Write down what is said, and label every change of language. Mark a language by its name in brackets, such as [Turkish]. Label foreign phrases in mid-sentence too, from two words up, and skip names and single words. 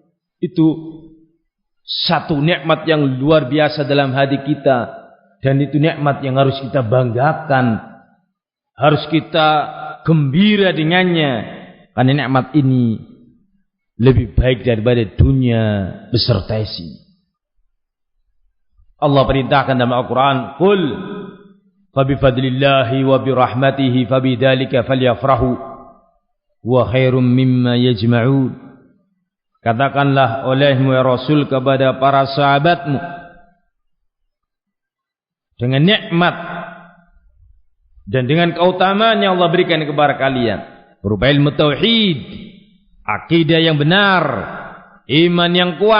[Indonesian] Itu satu nikmat yang luar biasa dalam hati kita, dan itu nikmat yang harus kita banggakan, harus kita gembira dengannya, karena nikmat ini lebih baik daripada dunia beserta isi. Allah perintahkan dalam Al-Quran, [Arabic] قل فبفضل الله وبرحمته فبذلك فليفرحوا وخير مما يجمعون. [Indonesian] Katakanlah olehmu ya Rasul kepada para sahabatmu, dengan nikmat dan dengan keutamaan yang Allah berikan kepada kalian berupa ilmu tauhid, akidah yang benar, iman yang kuat.